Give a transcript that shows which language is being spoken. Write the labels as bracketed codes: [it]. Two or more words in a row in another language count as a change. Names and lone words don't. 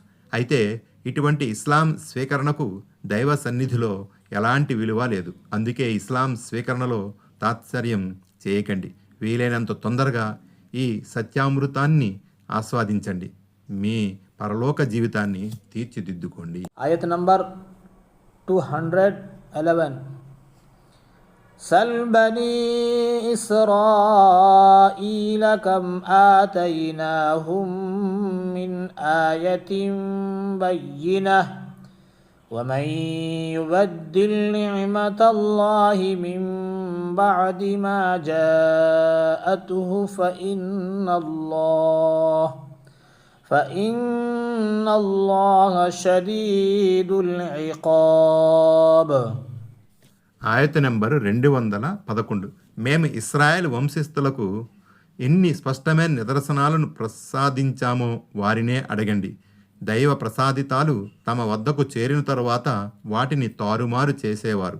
[te] అయితే ఇటువంటి ఇస్లాం స్వీకరణకు దైవ సన్నిధిలో ఎలాంటి విలువ లేదు. అందుకే ఇస్లాం స్వీకరణలో తాత్సర్యం చేయకండి. వీలైనంత తొందరగా ఈ సత్యామృతాన్ని ఆస్వాదించండి. మీ పరలోక జీవితాన్ని తీర్చిదిద్దుకోండి. ఆయత్ నంబర్ 211. [ar] سل بني إسرائيل كم آتيناهم من آية بينة ومن يبدل نعمة الله من بعد ما جاءته فإن الله شديد العقاب. [te] ఆయత నంబరు 211. మేము ఇస్రాయేల్ వంశస్థులకు ఎన్ని స్పష్టమైన నిదర్శనాలను ప్రసాదించామో వారినే అడగండి. దైవ ప్రసాదితాలు తమ వద్దకు చేరిన తరువాత వాటిని తారుమారు చేసేవారు.